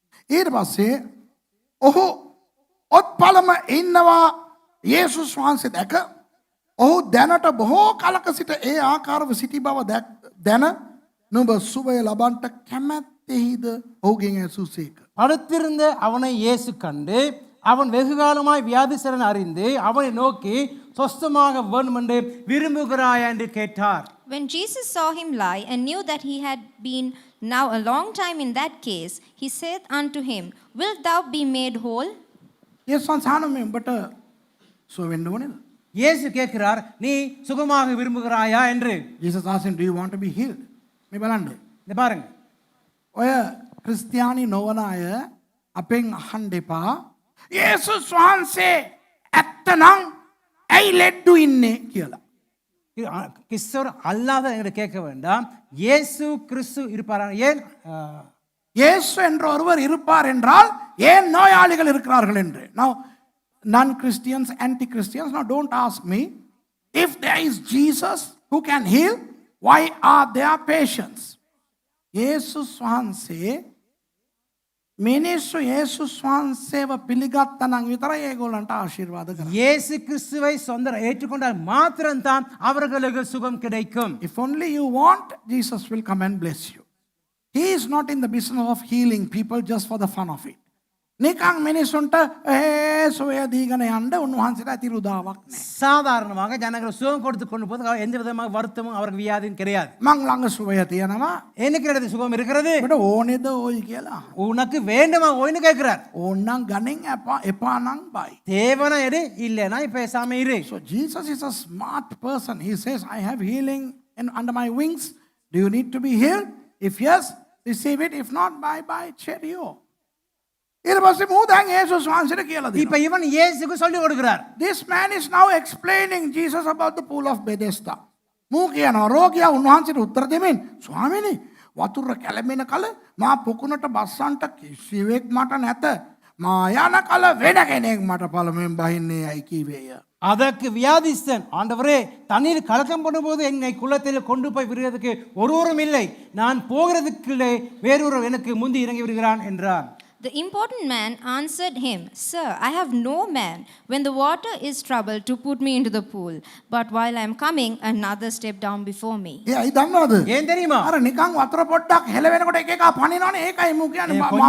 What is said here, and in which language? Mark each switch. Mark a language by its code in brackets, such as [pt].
[si] ඊට පස්සේ ඔහු ඔත්පලම ඉන්නවා යේසුස් වහන්සේ දැක ඔහු දැනට බොහෝ කලක සිට ඒ ආකාරව සිටි බව දැන නුඹ සුවය ලබන්නට කැමැත්තෙහිද ඔහුගෙන් ඇසුසේක. [ta] படுத்திருந்த அவனை இயேசு கண்டு அவன் வெகுகாலமாய் வியாதிசரன் அறிந்து அவனை நோக்கி சொஸ்தமாக வேண்டும் என்று விரும்புகிறாயா என்று கேட்டார். [en] When Jesus saw him lie and knew that he had been now a long time in that case, he said unto him, Wilt thou be made whole? [si] යේසුස් වහන්සේ උඹට සුව වෙන්න ඕනේද? [ta] இயேசு கேட்கிறார், நீ சுகமாக விரும்புகிறாயா என்று. [en] Jesus asked him, do you want to be healed? [si] මේ බලන්න. [ta] இந்த பாருங்க, [si] ඔය ක්‍රිස්තියානි නොවන අය අපෙන් අහන්න එපා. යේසුස් වහන්සේ ඇත්තනම් ඇයි ලෙඩ්ඩු ඉන්නේ කියලා. [ta] கிறிஸ்தவர் அல்லாத என்று கேட்க வேண்டாம். இயேசு கிறிஸ்து இருப்பாரா? ஏன் இயேசு என்ற ஒருவர் இருப்பார் என்றால் ஏன் நோயாளிகள் இருக்கிறார்கள் என்று. [en] Now non-Christians, anti-Christians, now don't ask me. If there is Jesus who can heal, why are there patients? [si] යේසුස් වහන්සේ මිනිස්සු යේසුස් වහන්සේව පිළිගත්තා නම් විතරයි ඒගොල්ලන්ට ආශිර්වාද කරන්නේ. [ta] இயேசு கிறிஸ்துவை சொந்த ஏற்றுக்கொண்டால் மாத்திரம்தான் அவர்களுக்கு சுகம் கிடைக்கும். [en] If only you want, Jesus will come and bless you. He is not in the business of healing people just for the fun of it. [si] නිකන් මිනිසුන්ට සොය දීගෙන යන්න උන්වහන්සේට ඇතිරු දාවක් නැහැ. [ta] சாதாரணமாக ஜனங்கள் சுகம் கொடுத்து கொண்டு போது எந்த விதமாக வருத்தமும் அவருக்கு வியாதியும் கிடையாது. [si] මං ළඟ සුවය තියෙනවා. [ta] எனக்கு இடத்துல சுகம் இருக்கிறது. [si] ඔබට ඕනේද ඕයි කියලා. [ta] உனக்கு வேண்டுமா ஓய்னு கேட்கிறார். [si] ඕන්නම් ගණන් එපා නම් බයි. [ta] தேவனா எடு, இல்லைனா பேசாம இரு. [en] So Jesus is a smart person. He says, I have healing under my wings. Do you need to be healed? If yes, receive it. If not, bye, cheerio. [si] ඊට පස්සේ මූ දැන් යේසුස් වහන්සේට කියලා දෙනවා. [ta] இப்ப இவன் இயேசுக்கு சொல்லி கொடுக்கிறார். [en] This man is now explaining Jesus about the pool of Bethesda. [si] මූ කියනවා රෝගියා උන්වහන්සේට උත්තර දෙමින්, ස්වාමීනි වතුර කැළඹෙන කල මා පොකුණට බස්සන්ට කිසිවෙක් මට නැත. මා යන කල වෙන කෙනෙක් මට පළමුවෙන් බහින්නේ යයි කීවේය. [ta] அதற்கு வியாதிஸ்தன், ஆண்டவரே தண்ணீர் கலக்கம் பண்ணும்போது என்னை குளத்தில் கொண்டு போய் விடுறதுக்கு ஒருவரும் இல்லை, நான் போகிறதுக்குள்ளே வேறொரு எனக்கு முந்தி இறங்கி விடுகிறான் என்றார். [en] The important man answered him, Sir, I have no man when the water is troubled to put me into the pool. But while I am coming, another stepped down before me. [si] ඒ දන්නවද? [ta] ஏன் தெரியுமா? [si] අර නිකන් වතුර පොඩ්ඩක් හෙලවෙනකොට එක එක පනිනවනේ ඒකයි මූ කියන්නේ.